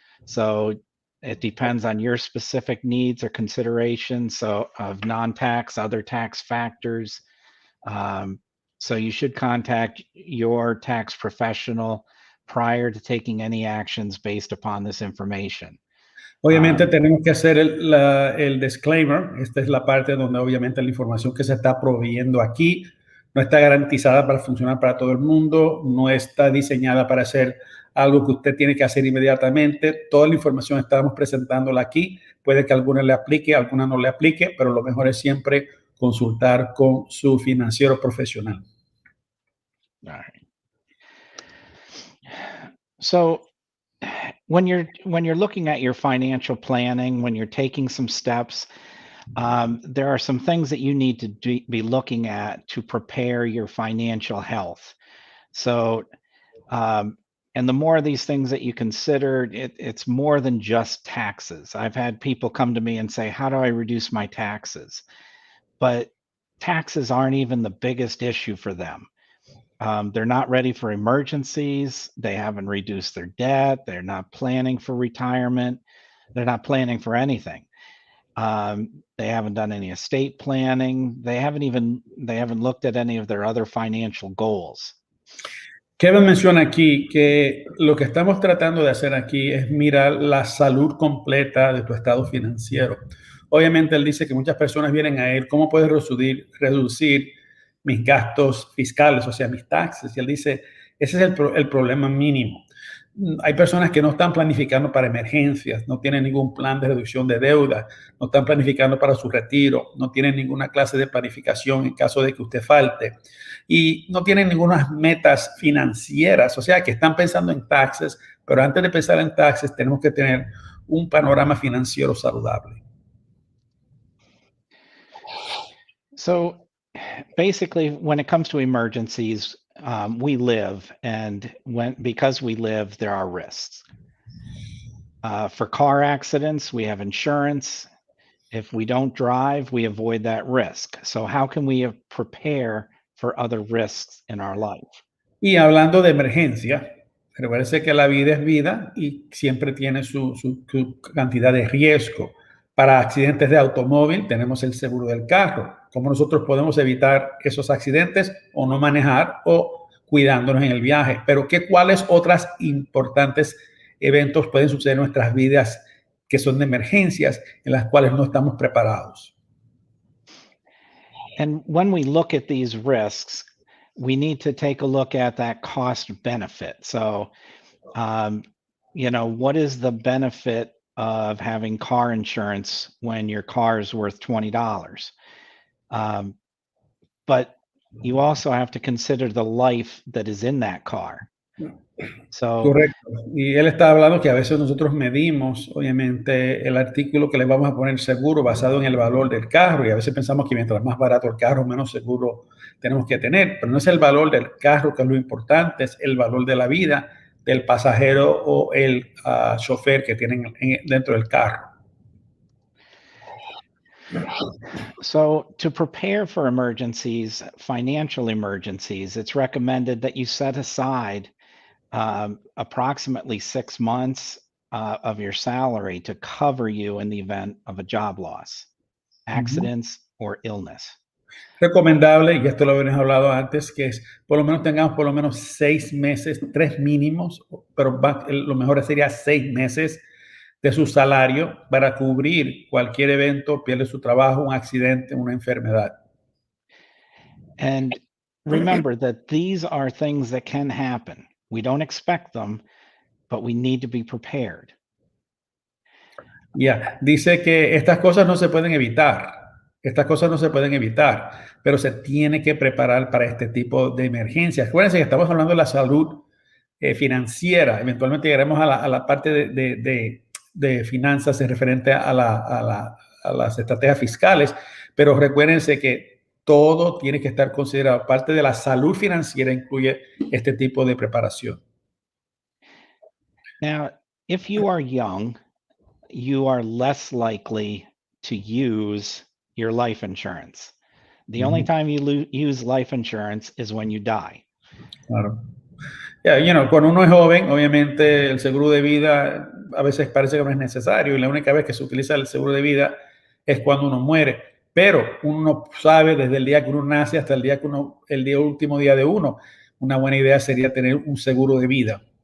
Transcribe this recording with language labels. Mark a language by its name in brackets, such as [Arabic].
[English] So it depends on your specific needs or considerations of non-tax, other tax factors. So you should contact your tax professional prior to taking any actions based upon this information. [Spanish] Obviamente tenemos que hacer el disclaimer. Esta es la parte donde obviamente la información que se está proveyendo aquí no está garantizada para funcionar para todo el mundo, no está diseñada para ser algo que usted tiene que hacer inmediatamente. Toda la información estamos presentándola aquí. Puede que alguna le aplique, alguna no le aplique, pero lo mejor es siempre consultar con su financiero profesional. [English] All right. So when you're looking at your financial planning, when you're taking some steps, there are some things that you need to be looking at to prepare your financial health. So, and the more of these things that you consider, it's more than just taxes. I've had people come to me and say, "How do I reduce my taxes?" But taxes aren't even the biggest issue for them. They're not ready for emergencies. They haven't reduced their debt. They're not planning for retirement. They're not planning for anything. They haven't done any estate planning. They haven't looked at any of their other financial goals. [Spanish] Kevin menciona aquí que lo que estamos tratando de hacer aquí es mirar la salud completa de tu estado financiero. Obviamente, él dice que muchas personas vienen a él, ¿cómo puedes reducir mis gastos fiscales, o sea, mis taxes? Y él dice, ese es el problema mínimo. Hay personas que no están planificando para emergencias, no tienen ningún plan de reducción de deuda, no están planificando para su retiro, no tienen ninguna clase de planificación en caso de que usted falte y no tienen ninguna metas financieras, o sea que están pensando en taxes, pero antes de pensar en taxes tenemos que tener un panorama financiero saludable. [English] So basically, when it comes to emergencies, we live, and because we live, there are risks. For car accidents, we have insurance. If we don't drive, we avoid that risk. So how can we prepare for other risks in our life? [Spanish] Y hablando de emergencia, recuerde que la vida es vida y siempre tiene su cantidad de riesgo. Para accidentes de automóvil tenemos el seguro del carro. ¿Cómo nosotros podemos evitar esos accidentes o no manejar o cuidándonos en el viaje? Pero ¿cuáles otras importantes eventos pueden suceder en nuestras vidas que son de emergencias en las cuales no estamos preparados? [English] And when we look at these risks, we need to take a look at that cost benefit. So, what is the benefit of having car insurance when your car is worth $20? But you also have to consider the life that is in that car. So, [Spanish] Correcto. Y él está hablando que a veces nosotros medimos, obviamente, el artículo que le vamos a poner seguro basado en el valor del carro y a veces pensamos que mientras más barato el carro, menos seguro tenemos que tener, pero no es el valor del carro que es lo importante, es el valor de la vida del pasajero o el chofer que tienen dentro del carro. [English] So to prepare for emergencies, financial emergencies, it's recommended that you set aside approximately 6 months of your salary to cover you in the event of a job loss, accidents, or illness. [Spanish] Recomendable, y esto lo habíamos hablado antes, que es por lo menos tengamos por lo menos 6 meses, 3 mínimos, pero lo mejor sería 6 meses de su salario para cubrir cualquier evento, pierde su trabajo, un accidente, una enfermedad. [English] And remember that these are things that can happen. We don't expect them, but we need to be prepared. [Spanish] Ya, dice que estas cosas no se pueden evitar. Estas cosas no se pueden evitar, pero se tiene que preparar para este tipo de emergencias. Acuérdense que estamos hablando de la salud financiera. Eventualmente llegaremos a la parte de finanzas en referente a las estrategias fiscales, pero recuérdense que todo tiene que estar considerado. Parte de la salud financiera incluye este tipo de preparación. [English] Now, if you are young, you are less likely to use your life insurance. The only time you use life insurance is when you die. [Spanish] Claro. Cuando uno es joven, obviamente el seguro de vida a veces parece que no es necesario y la única vez que se utiliza el seguro de vida es cuando uno muere. Pero uno sabe desde el día que uno nace hasta el último día de uno, una buena idea sería tener un seguro de vida.